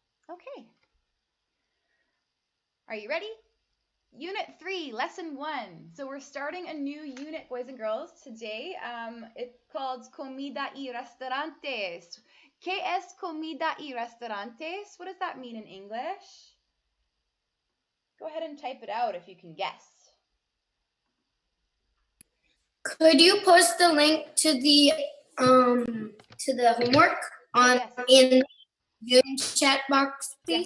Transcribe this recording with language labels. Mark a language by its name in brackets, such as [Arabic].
[English] Okay. Are you ready? Unit 3, Lesson 1. So we're starting a new unit, boys and girls, today. It's called Comida y Restaurantes. [Spanish] ¿Qué es comida y restaurantes? [English] What does that mean in English? Go ahead and type it out if you can guess. Could you post the link to the homework on Yes. in Zoom chat box, please?